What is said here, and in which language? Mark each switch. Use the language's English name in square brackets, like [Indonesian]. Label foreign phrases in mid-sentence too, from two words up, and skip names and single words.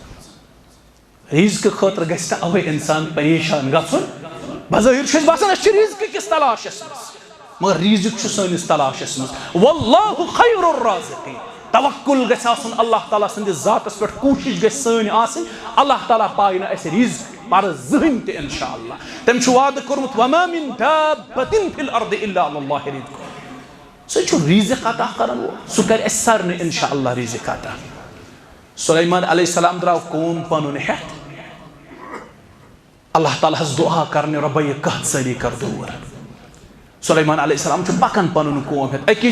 [Kashmiri] ریٖزقہٕ خٲطرٕ گژھِ نہٕ اَوَے اِنسان پریشان گژھُن بظٲہِر چھُ اَسہِ باسان أسۍ چھِ ریٖزقہٕ کِس تلاشس منٛز مگر ریٖزق چھُ سٲنِس تلاشس منٛز [Arabic] واللہ خیر الرازقین [Kashmiri] توکل گژھِ آسُن اللہ تعالیٰ سٕنٛدِس ذاتس پٮ۪ٹھ کوٗشش گژھِ سٲنۍ آسٕنۍ اللہ تعالیٰ پایہِ نہٕ اَسہِ رِزق پر زٕہٕنۍ تہِ [Arabic] انشاء اللہ [Kashmiri] تٔمۍ چھُ وعدٕ کوٚرمُت وما [Arabic] من دابة فی الارض الا علی اللہ رزقها [Kashmiri] سُہ چھُ ریٖزق عطا کرن وول سُہ کرِ اَسہِ سارنٕے [Arabic] انشاء اللہ [Kashmiri] ریٖزق عطا سُلیمان [Arabic] علیہ السلام [Kashmiri] درٛاو قوم پنُن ہٮ۪تھ اللہ تعالیٰ ہس دعا کرنہِ رۄبا یہِ قحط سٲری کر دوٗر سُلیمان [Arabic] علیہ السلام [Kashmiri] چھُ پکان پنُن قوم ہٮ۪تھ أکِس